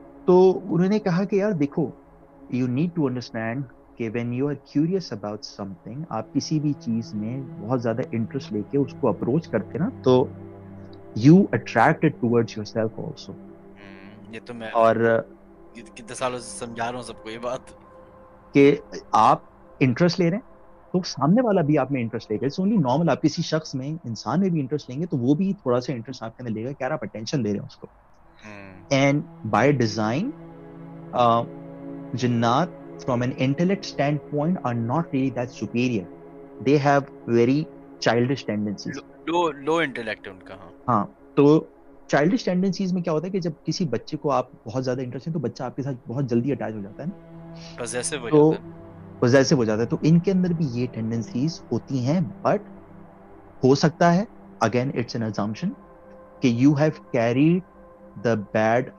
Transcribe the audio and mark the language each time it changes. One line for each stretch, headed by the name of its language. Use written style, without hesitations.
Urdu: تو انہوں نے کہا کہ یار دیکھو
English: you need to understand
Urdu: کہ
English: when you are curious about something,
Urdu: آپ کسی بھی چیز میں بہت زیادہ انٹرسٹ لے کے اس کو اپروچ کرتے نا تو
English: You attracted towards yourself also.
Urdu: یہ تو میں اور کتنے سالوں سے سمجھا رہا ہوں سب کو یہ بات کہ آپ انٹرسٹ لے رہے ہیں تو سامنے والا بھی آپ میں انٹرسٹ لے گا.
English: It's only normal.
Urdu: آپ کسی شخص میں، انسان میں بھی انٹرسٹ لیں گے تو وہ بھی تھوڑا سا انٹرسٹ آپ کے اندر لے گا کہ یار آپ اٹینشن دے رہے ہیں اس کو.
English: And by design جنات from an intellect standpoint are not really that superior. They have very childish tendencies.
Urdu: Love intellect ہے ان کا. ہاں تو
English: childish tendencies
Urdu: میں کیا ہوتا ہے کہ جب کسی بچے کو آپ بہت زیادہ انٹرسٹ ہے تو بچہ آپ کے ساتھ بہت جلدی اٹیچ ہو جاتا ہے نا، پوزیسو ہو جاتا ہے. تو ان کے اندر بھی یہ ٹینڈنسیز ہوتی ہیں، بٹ ہو سکتا ہے اگین
English: it's an assumption
Urdu: کہ
English: You have carried the bed.